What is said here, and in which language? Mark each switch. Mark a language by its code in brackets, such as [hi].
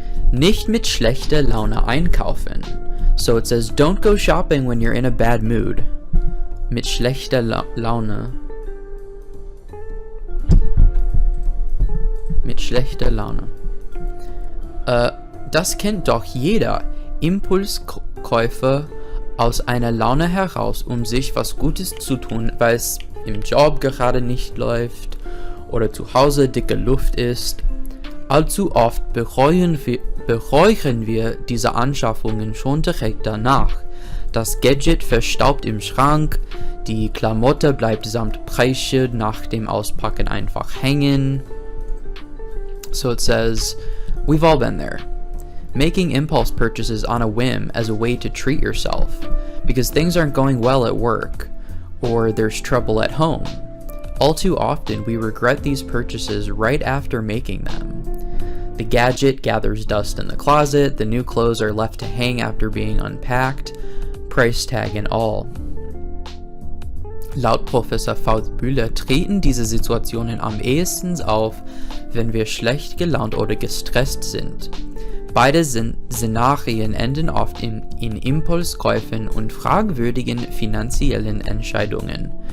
[de] Nicht mit schlechter Laune einkaufen. [en] So it says, don't go shopping when you're in a bad mood. [de] Mit schlechter Laune. Mit schlechter Laune. Das kennt doch jeder. Impulskäufe aus einer Laune heraus, um sich was Gutes zu tun, weil es im Job gerade nicht läuft oder zu Hause dicke Luft ist. Allzu oft bereuen wir diese Anschaffungen schon direkt danach. Das Gadget verstaubt im Schrank, die Klamotte bleibt samt Preisschild nach dem Auspacken einfach hängen. [en] So it says, we've all been there. Making impulse purchases on a whim as a way to treat yourself, because things aren't going well at work, or there's trouble at home. All too often, we regret these purchases right after making them. The gadget gathers dust in the closet, the new clothes are left to hang after being unpacked, price tag and all. [de] Laut Professor Bühler treten diese Situationen am ehesten auf, wenn wir schlecht gelaunt oder gestresst sind. Beide Szenarien enden oft in Impulskäufen und fragwürdigen finanziellen Entscheidungen.